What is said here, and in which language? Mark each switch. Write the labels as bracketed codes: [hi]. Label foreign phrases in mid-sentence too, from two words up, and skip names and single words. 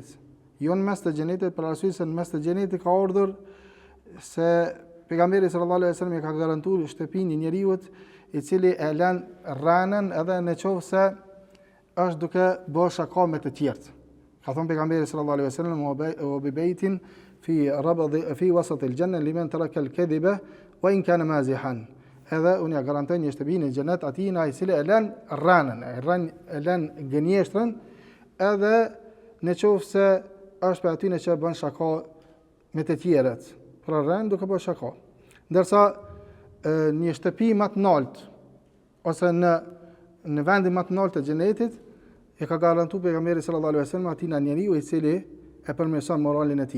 [sq] Jo në mes të xhenetit, për arsye se në mes të xhenetit ka urdhër se pejgamberi [ar] صلى الله عليه وسلم [sq] ka garantuar shtëpinë një njeriu i cili e lën rranën edhe në qovë se është duke bërë shaka me të tjertë. Ka thonë pejgamberi [ar] صلى الله عليه وسلم أو ببيت في وسط الجنة لمن ترك الكذب وإن كان مازحا. [sq] Edhe unë ja garantoj një shtëpi në xhenet atij i cili e lën rranën, e lën gënjeshtrën, edhe në qovë se është për aty që bën shaka me të tjerët. Pra rranë duke bërë shaka. Ndërsa një shtëpi më të lartë ose në vendin më të lartë të xhenetit e ka garantuar pejgamberi [ar] صلى الله عليه وسلم [sq] atij njeriu i cili e përmirëson moralin e tij.